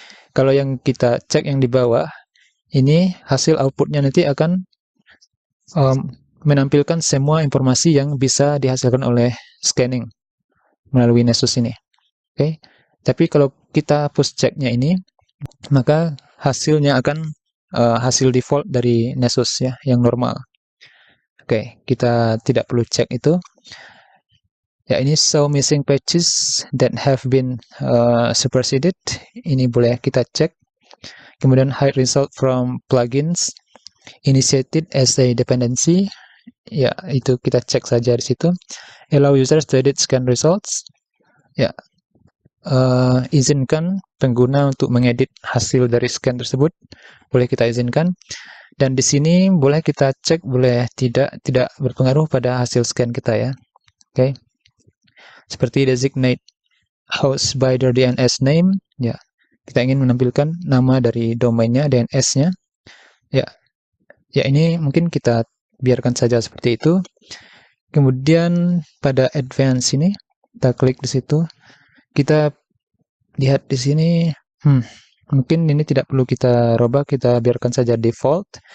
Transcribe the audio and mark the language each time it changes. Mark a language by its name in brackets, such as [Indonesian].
[Indonesian] Kalau yang kita cek yang di bawah, ini hasil outputnya nanti akan menampilkan semua informasi yang bisa dihasilkan oleh scanning melalui Nessus ini. Oke. Tapi kalau kita push checknya ini, maka hasilnya akan hasil default dari Nessus ya, yang normal. Oke, kita tidak perlu cek itu. Ya, ini [English] show missing patches that have been superseded. [Indonesian] Ini boleh kita cek. Kemudian [English] hide result from plugins initiated as a dependency. [Indonesian] Ya, itu kita cek saja di situ. [English] Allow users to edit scan results. [Indonesian] Ya, izinkan pengguna untuk mengedit hasil dari scan tersebut. Boleh kita izinkan. Dan di sini boleh kita cek, boleh tidak berpengaruh pada hasil scan kita ya. Oke. Seperti [English] designate host by their DNS name, ya. [Indonesian] Kita ingin menampilkan nama dari domainnya, DNS-nya. Ya. Ya, ini mungkin kita biarkan saja seperti itu. Kemudian pada advance ini, kita klik di situ. Kita lihat di sini, mungkin ini tidak perlu kita robah, kita biarkan saja default.